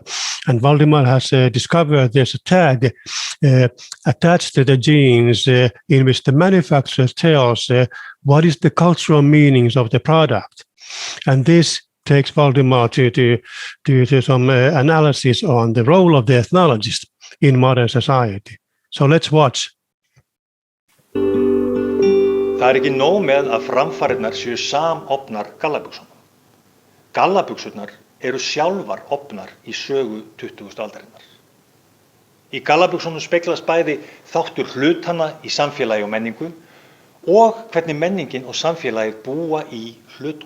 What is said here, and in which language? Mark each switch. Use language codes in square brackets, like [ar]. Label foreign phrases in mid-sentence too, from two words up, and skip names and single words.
[en] And Valdimar has discovered there's a tag attached to the jeans in which the manufacturer tells what is the cultural meanings of the product. And this takes Valdimar to some analysis on the role of the ethnologist in modern society. So let's watch. [is] Það ekki nóg með að framfarirnar séu samofnar gallabuxunum. Gallabuxurnar eru sjálfar ofnar í sögu 20. aldarinnar. Í gallabuxunum speglast bæði þáttur hlutanna í samfélagi og menningu og hvernig menningin og samfélagið búa í hlutunum.